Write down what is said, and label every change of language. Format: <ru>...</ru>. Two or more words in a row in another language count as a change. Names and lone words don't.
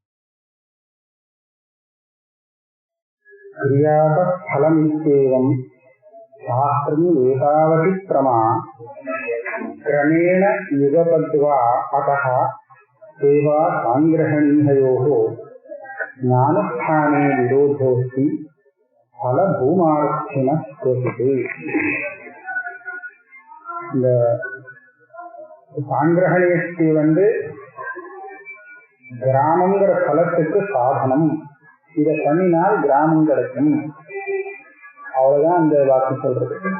<sa>क्रियातफलमित्येवं शास्त्रम् एतावति क्रमा क्रमेण युगपद्वा अतः सेवा सांग्रहणीययोः ज्ञानस्थाने विरोधोऽस्ति फलभूमार्थिनः क्वचित्।</sa> <ta>இந்த சாங்கிரகணேஷ்டி கிராமங்கிற பலத்துக்கு சாதனம். இதை பண்ணினால் கிராமம் கிடைக்கும். அவ்வளவுதான் அந்த வாக்கு சொல்றது.</ta>